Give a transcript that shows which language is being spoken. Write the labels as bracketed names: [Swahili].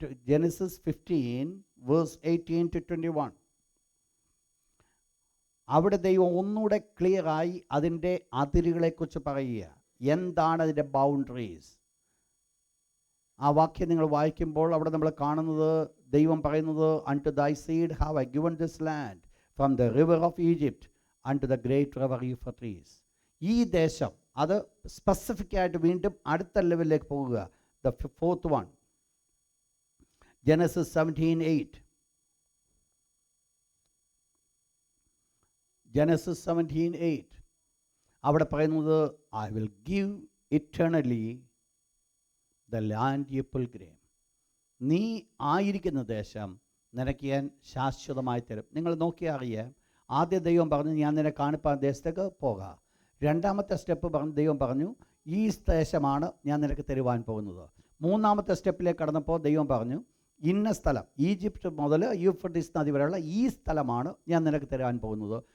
[English] Genesis 15 verse 18 to 21. [Malayalam] അവിടെ ദൈവം ഒന്നുകൂടെ ക്ലിയറായി അതിൻ്റെ അതിരുകളെക്കുറിച്ച് പറയുക. എന്താണ് അതിൻ്റെ ബൗണ്ടറീസ്? ആ വാക്യം നിങ്ങൾ വായിക്കുമ്പോൾ അവിടെ നമ്മൾ കാണുന്നത് ദൈവം പറയുന്നത്, [English] unto thy seed have I given this land from the river of Egypt unto the great river Euphrates. [Malayalam] ഈ ദേശം, അത് സ്പെസിഫിക് ആയിട്ട് വീണ്ടും അടുത്ത ലെവലിലേക്ക് പോകുക. [English] The fourth one, Genesis 17:8. Genesis 17:8 [Malayalam] അവിടെ പറയുന്നത്, [English] I will give eternally the land you pilgrim. [Malayalam] നീ ആയിരിക്കുന്ന ദേശം നിനക്ക് ഞാൻ ശാശ്വതമായി തരും. നിങ്ങൾ നോക്കിയാൽ അറിയാം, ആദ്യ ദൈവം പറഞ്ഞു ഞാൻ നിന്നെ കാണിപ്പാൻ ദേശത്തേക്ക് പോകാം. രണ്ടാമത്തെ സ്റ്റെപ്പ് പറഞ്ഞു, ദൈവം പറഞ്ഞു ഈ ദേശമാണ് ഞാൻ നിനക്ക് തരുവാൻ പോകുന്നത്. മൂന്നാമത്തെ സ്റ്റെപ്പിലേക്ക് കടന്നപ്പോൾ ദൈവം പറഞ്ഞു ഇന്ന സ്ഥലം, ഈജിപ്റ്റ് മുതൽ യൂഫ്രട്ടീസ് നദി വരെയുള്ള ഈ സ്ഥലമാണ് ഞാൻ നിനക്ക് തരാൻ പോകുന്നത്.